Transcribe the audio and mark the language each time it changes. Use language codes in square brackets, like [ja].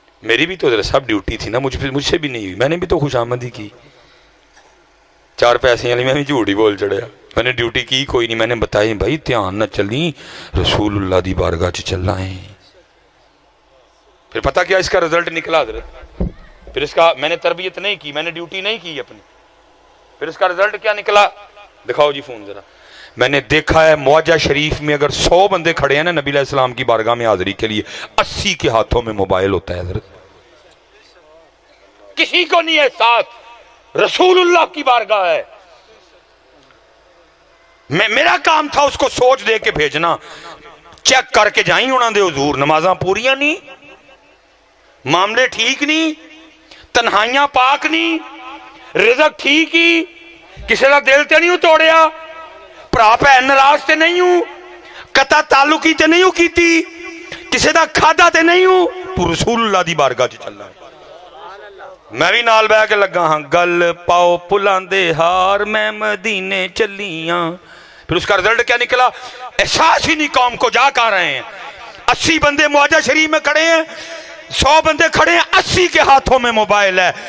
[ur] میری بھی تو ذرا سب ڈیوٹی تھی نا، مجھ سے بھی نہیں ہوئی، میں نے بھی تو خوش آمدی کی، 4 پیسے والی میں بھی جھوٹ ہی بول چڑھیا، میں نے ڈیوٹی کی کوئی نہیں، میں نے بتایا بھائی دھیان نہ چلیں، [pa] رسول اللہ دی بارگاہ چ چلنا ہے۔ [ur] پھر پتہ کیا اس کا رزلٹ نکلا حضرت، پھر اس کا میں نے تربیت نہیں کی، میں نے ڈیوٹی نہیں کی اپنی، پھر اس کا رزلٹ کیا نکلا، دکھاؤ جی فون ذرا، میں نے دیکھا ہے معجہ شریف میں اگر 100 بندے کھڑے ہیں نا نبی علیہ السلام کی بارگاہ میں حاضری کے لیے، 80 کے ہاتھوں میں موبائل ہوتا ہے حضرت. کسی کو نہیں احساس رسول اللہ کی بارگاہ ہے. میرا کام تھا اس کو سوچ دے کے بھیجنا، [pa] چیک کر کے جائیں انہاں دے حضور نمازاں پوریاں نہیں، معاملے ٹھیک نہیں، تنہائیاں پاک نہیں، رزق ٹھیک ہی، کسی دا دل تے نہیں توڑیا، بھرا بھین ناراض تے نہیں ہوں، قطع تعلقی تے نہیں ہوں کیتی، کسی دا کھادا تے نہیں ہوں، تو رسول اللہ دی بارگاہ چ چلنا ہے. میں بھی نال بہ کے لگا ہاں گل پاؤ پلان دے ہار میں مدینے چلیاں. [ur] پھر اس کا رزلٹ کیا نکلا؟ احساس ہی نہیں قوم کو جا کر رہے ہیں. 80 بندے معجہ شریف میں کھڑے ہیں، 100 بندے کھڑے ہیں، 80 کے ہاتھوں میں موبائل ہے.